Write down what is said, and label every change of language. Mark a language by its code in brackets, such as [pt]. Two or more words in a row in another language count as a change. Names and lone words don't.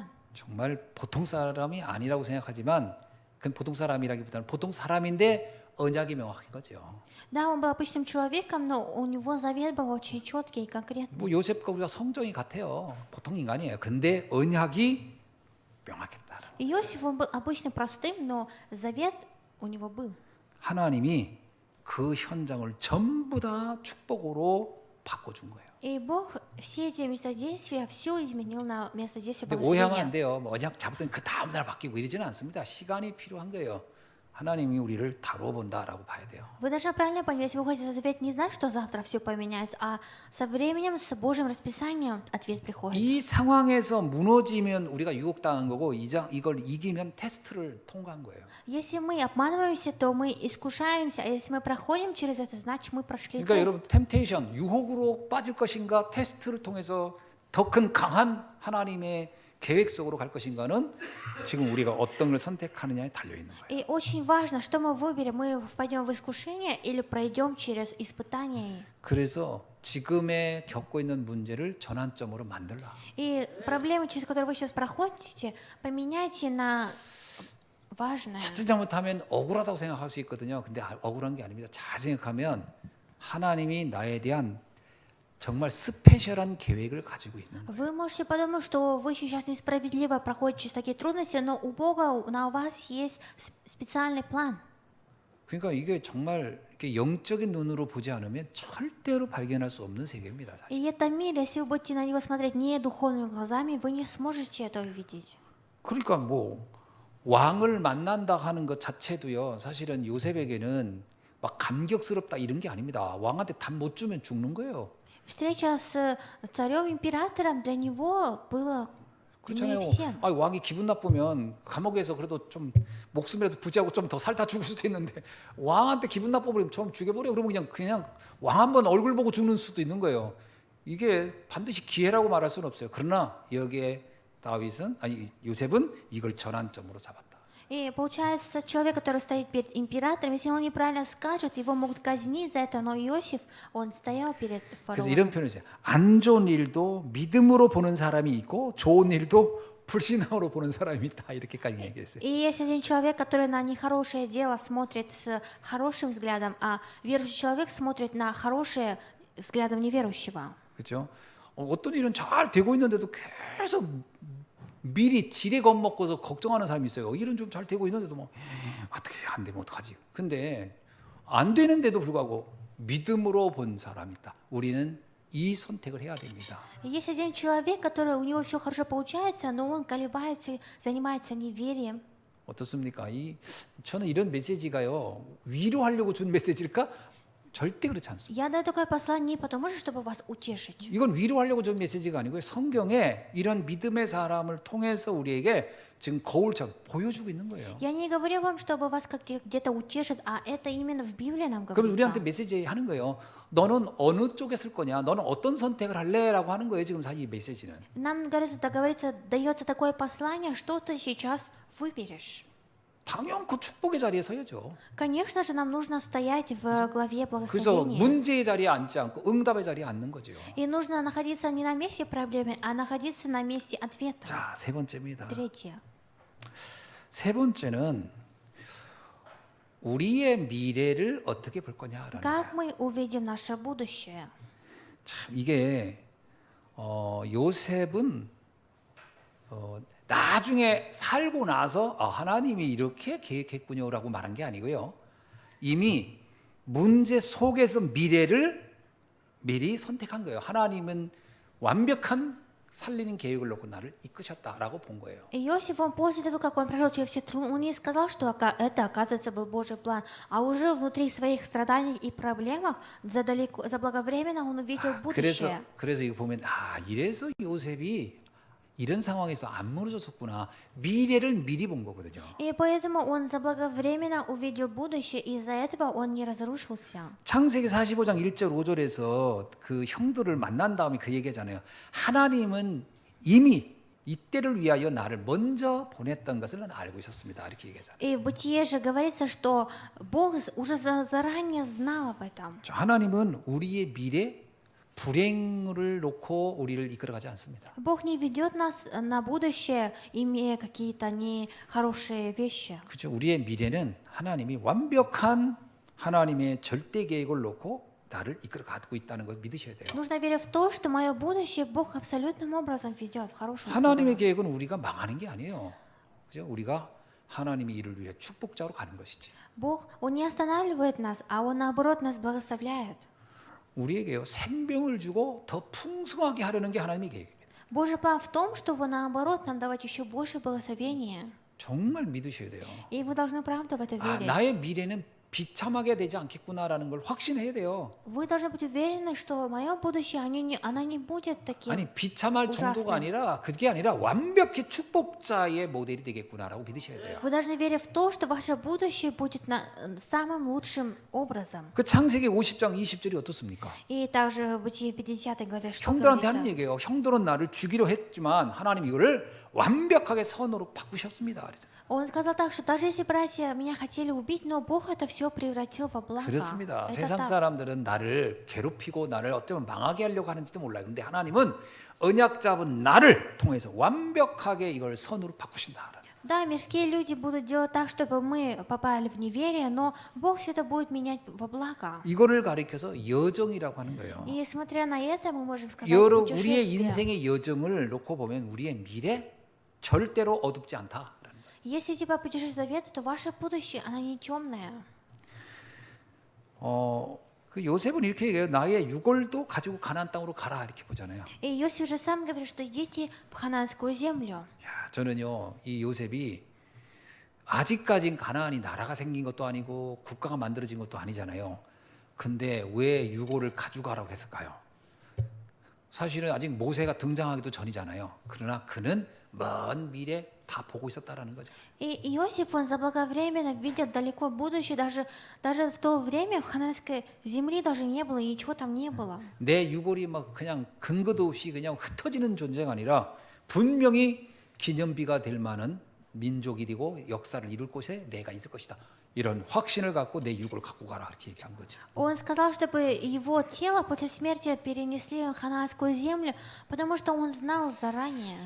[ko] 정말 보통 사람이 아니라고 생각하지만 그건 보통 사람이라기보다는 보통 사람인데 언약이 명확한 거죠. [ru] Да, он был обычным человеком, но у него завет был очень четкий и конкретный. [ko] 뭐 요셉과 우리가 성정이 같아요. 보통 인간이에요. 근데 언약이 명확했다. [ru] Иосиф, он был обычно простым, но завет у него был. [ko] 하나님이 그 현장을 전부 다 축복으로 바꿔준 거예요. [ru] И Бог все эти местодействия, все изменил на местодействие [ko] 근데 오해하면 안 [ru] благословения. [ko] 돼요. 뭐 언약 잡았더니 그 다음 날 바뀌고 이러지는 않습니다. 시간이 필요한 거예요. 하나님이 우리를 다루어 본다라고 봐야 돼요. [ru] Вы должны правильно понять, если вы уходите за завет, не значит, что завтра все поменяется, а со временем, с Божьим расписанием ответ приходит. [ko] 이 상황에서 무너지면 우리가 유혹당한 거고 이걸 이기면 테스트를 통과한 거예요. [ru] Если мы обманываемся, то мы искушаемся, а если мы проходим через это, значит, мы прошли [ko] 그러니까 [ru] тест. [ko] 여러분 템테이션 유혹으로 빠질 것인가 테스트를 통해서 더 큰 강한 하나님의 계획 속으로 갈 것인가는 지금 우리가 어떤 걸 선택하느냐에 달려 있는 거예요. [ru] И очень важно, что мы выберем, мы впадем в искушение или пройдем через испытания. [ko] 그래서 지금에 겪고 있는 문제를 전환점으로 만들라. [ru] И проблемы, через которые вы сейчас проходите, поменяйте на важное. [ko] 자칫 잘못하면 억울하다고 생각할 수 있거든요. 근데 억울한 게 아닙니다. 잘 생각하면 하나님이 나에 대한 정말 스페셜한 계획을 가지고 있는 거예요. [ru] Вы можете подумать, что вы сейчас несправедливо проходите через такие трудности, но у Бога на вас есть специальный план. [ko] 그러니까 이게 정말 이렇게 영적인 눈으로 보지 않으면 절대로 발견할 수 없는 세계입니다. 사실. [ru] И это мир, если вы будете на него смотреть не духовными глазами, вы не сможете это увидеть. [ko] 그러니까 뭐 왕을 만난다 하는 것 자체도요. 사실은 요셉에게는 막 감격스럽다 이런 게 아닙니다. 왕한테 답 못 주면 죽는 거예요. [ru] Встреча с царем-императором для него было [ko] 그렇잖아요. [ru] не всем. [ko] 아, 왕이 기분 나쁘면 감옥에서 그래도 좀 목숨이라도 부지하고 좀 더 살다 죽을 수도 있는데 왕한테 기분 나빠버리면 좀 죽여버려. 그러면 그냥 왕 한번 얼굴 보고 죽는 수도 있는 거예요. 이게 반드시 기회라고 말할 수는 없어요. 그러나 여기에 요셉은 이걸 전환점으로 잡았다. [ru] И получается, человек, который стоит перед императором, если он неправильно скажет, его могут казнить за это, но Иосиф, он стоял перед [ko] 그래서 [ru] фараоном. [ko] 이런 표현을 써요. 안 좋은 일도 믿음으로 보는 사람이 있고 좋은 일도 불신앙으로 보는 사람이 있다. 이렇게까지 얘기했어요. [ru] И есть один человек, который на нехорошее дело смотрит с хорошим взглядом, а верующий человек смотрит на хорошее взглядом неверующего. [ko] 그렇죠? 어떤 일은 잘 되고 있는데도 계속 미리 지레 겁먹고서 걱정하는 사람이 있어요. 일은 좀 잘 되고 있는데도 뭐 어떻게 안 되면 어떡하지? 근데 안 되는데도 불구하고 믿음으로 본 사람이 있다. 우리는 이 선택을 해야 됩니다. [ru] Есть один человек, который у него все хорошо получается, но он колебается, занимается неверием. [ko] 어떻습니까? 저는 이런 메시지가요. 위로하려고 준 메시지일까? 절대 그렇지 않습니다. [ru] Я даю такое послание не потому, чтобы вас утешить. [ko] 이건 위로하려고 준 메시지가 아니고요. 성경에 이런 믿음의 사람을 통해서 우리에게 지금 거울처럼 보여주고 있는 거예요. [ru] Я не говорю вам, чтобы вас где-то утешит, а это именно в Библии нам [ko] 그럼 우리한테 [ru] говорится. [ko] 메시지 하는 거예요. 너는 어느 쪽에 쓸 거냐? 너는 어떤 선택을 할래?라고 하는 거예요. 지금 사실 이 메시지는. [ru] Нам говорится, дается такое послание, что ты сейчас выберешь. [ko] 당연 그 축복의 자리에 서야죠. [ru] Конечно же, нам нужно стоять в главе [ko] 그래서 [ru] благословения. [ko] 문제의 자리에 앉지 않고 응답의 자리에 앉는 거죠. [ru] И нужно находиться не на месте проблемы, а находиться на месте ответа. [ko] 자, 세 번째입니다. [ru] Третье. [ko] 세 번째는 우리의 미래를 어떻게 볼 거냐라는 거예요. [ru] Как мы увидим наше будущее? [ko] 참 이게 요셉은 나중에 살고 나서 하나님이 이렇게 계획했군요라고 말한 게 아니고요. 이미 문제 속에서 미래를 미리 선택한 거예요. 하나님은 완벽한 살리는 계획을 놓고 на를 이끄셨다라고 본 거예요. [ru] Иосиф, он после того, как он прошел через все трудности, он не сказал, что это, оказывается, был Божий план, а уже внутри своих страданий и проблемах заблаговременно он увидел будущее. [ko] 그래서 이거 보면 이래서 요셉이 이런 상황에서 안 무너졌었구나. 미래를 미리 본 거거든요. [ru] И поэтому он заблаговременно увидел будущее, и из-за этого он не разрушился. [ko] 창세기 45장 1절 5절에서 그 형들을 만난 다음에 그 얘기하잖아요. 하나님은 이미 이때를 위하여 나를 먼저 보냈던 것을 난 알고 있었습니다. 이렇게 얘기하잖아요. [ru] И в Бытие же говорится, что Бог уже заранее знал об этом. [ko] 하나님은 우리의 미래 불행을 놓고 우리를 이끌어가지 않습니다. [ru] Бог не ведет нас на будущее, имея какие-то нехорошие вещи. [ko] 그렇죠. 우리의 미래는 하나님이 완벽한 하나님의 절대 계획을 놓고 나를 이끌어가고 있다는 걸 믿으셔야 돼요. [ru] Нужно верить в то, что мое будущее Бог абсолютным образом ведет в хорошую [ko] 하나님의 [ru] сторону. [ko] 계획은 우리가 망하는 게 아니에요. 그죠? 우리가 하나님의 일을 위해 축복자로 가는 것이지. [ru] Бог, Он не останавливает нас, а Он наоборот нас благословляет. [ko] 우리에게요 생명을 주고 더 풍성하게 하려는 게 하나님의 계획입니다. [ru] Божий план в том, чтобы наоборот нам давать еще больше благословения. [ko] 정말 믿으셔야 돼요. [ru] И вы должны правда в это 아, верить. [ko] 나의 미래는 비참하게 되지 않겠구나라는 걸 확신해야 돼요. [ru] Вы должны быть уверены, что мое будущее, оно не будет таким. [ko] 아니 비참할 정도가 [ru] ужасным. [ko] 아니라 그게 아니라 완벽히 축복자의 모델이 되겠구나라고 믿으셔야 돼요. [ru] Вы должны верить в то, что ваше будущее будет самым лучшим образом. [ko] 그 창세기 50장 20절이 어떻습니까? [ru] И также в Бытие 50 главе что [ko] 형들한테 하는 [ru] говорится? [ko] 얘기예요. 형들은 나를 죽이려 했지만 하나님 이거를 완벽하게 선으로 바꾸셨습니다. 그랬잖아요. [ru] Он сказал так, что даже если братья меня хотели убить, но Бог это все превратил во благо. [ko] 그렇습니다. [ru] Это [ko] 세상 [ru] так. [ko] 사람들은 나를 괴롭히고 나를 어쩌면 망하게 하려고 하는지도 몰라요. 근데 하나님은 언약 잡은 나를 통해서 완벽하게 이걸 선으로 바꾸신다. [ru] Да, мирские люди будут делать так, чтобы мы попали в неверие, но Бог все это будет менять во благо. [ko] 이거를 가리켜서 여정이라고 하는 거예요. [ru] И смотря на это, мы можем сказать [ko] 여러 우리의 [ru] путешествие. [ko] 인생의 여정을 놓고 보면 우리의 미래 절대로 어둡지 않다. [ru] Если типа путешествие завета, то ваше будущее, оно не темное. [ko] 그 요셉은 이렇게 얘기해요. 나의 유골도 가지고 가나안 땅으로 가라 이렇게 보잖아요. [ru] И Иосиф же сам говорит, что идите в хананскую землю. [ko] 야, 저는요 이 요셉이 아직까진 가나안이 나라가 생긴 것도 아니고 국가가 만들어진 것도 아니잖아요. 근데 왜 유골을 가져가라고 했을까요? 사실은 아직 모세가 등장하기도 전이잖아요. 그러나 그는 먼 미래 다 보고 있었다라는 거죠. [ru] И Иосиф, он заблаговременно видел далеко будущее, даже в то время в хананской земле даже не было, и ничего там не было. [ko] 내 유골이 막 그냥 근거도 없이 그냥 흩어지는 존재가 아니라 분명히 기념비가 될 만한 민족이 되고 역사를 이룰 곳에 내가 있을 것이다. 이런 확신을 갖고 내 유골을 갖고 가라 이렇게 얘기한 거죠. [ru] Он сказал, чтобы его тело после смерти перенесли в хананскую землю, потому что он знал заранее.